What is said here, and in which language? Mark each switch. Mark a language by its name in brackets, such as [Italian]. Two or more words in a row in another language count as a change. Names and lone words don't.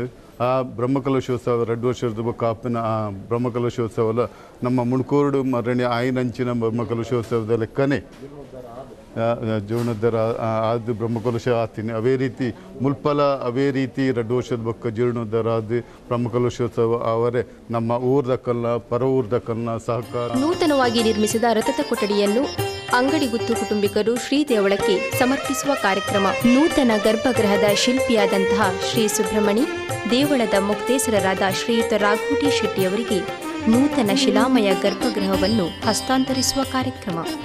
[Tulu] ಆ ಬ್ರಹ್ಮಕಲಶೋತ್ಸವ 2 ವರ್ಷದ ಬೊಕ್ಕ ಆಪಿನ ಆ ಬ್ರಹ್ಮಕಲಶೋತ್ಸವಲ ನಮ್ಮ ಮುಣ್ಕೂರು ಮರಣಿ ಆಯ್ನಂಚಿನ ಬ್ರಹ್ಮಕಲಶೋತ್ಸವದ ಲೆಕ್ಕನೇ ಜೀರ್ಣೋದ್ಧಾರ ಆದ ಬ್ರಹ್ಮಕಲಶ ಆತೀನಿ. ಅವೇ ರೀತಿ ಮುಲ್ಪಲ ಅವೇ ರೀತಿ 2 ವರ್ಷದ ಬೊಕ್ಕ ಜೀರ್ಣೋದ್ಧಾರ ಆದ ಬ್ರಹ್ಮಕಲಶೋತ್ಸವ ಅವರೇ ನಮ್ಮ ಊರ್ದಕ್ಕಲ್ಲ ಪರ ಊರ್ದಕ್ಕಲ್ಲ ಸಹಕಾರ. [Kannada] ನೂತನವಾಗಿ ನಿರ್ಮಿಸಿದ ರಥದ ಕೊಠಡಿಯನ್ನು ಅಂಗಡಿ ಗುತ್ತು ಕುಟುಂಬಿಕರು ಶ್ರೀ ದೇವಳಕ್ಕೆ ಸಮರ್ಪಿಸುವ ಕಾರ್ಯಕ್ರಮ. ನೂತನ ಗರ್ಭಗೃಹದ ಶಿಲ್ಪಿಯಾದಂತಹ ಶ್ರೀ ಸುಬ್ರಹ್ಮಣಿ ದೇವಳದ ಮುಕ್ತೇಸರರಾದ ಶ್ರೀಯುತ ರಾಘೋಟಿ ಶೆಟ್ಟಿಯವರಿಗೆ ನೂತನ ಶಿಲಾಮಯ ಗರ್ಭಗೃಹವನ್ನು ಹಸ್ತಾಂತರಿಸುವ ಕಾರ್ಯಕ್ರಮ.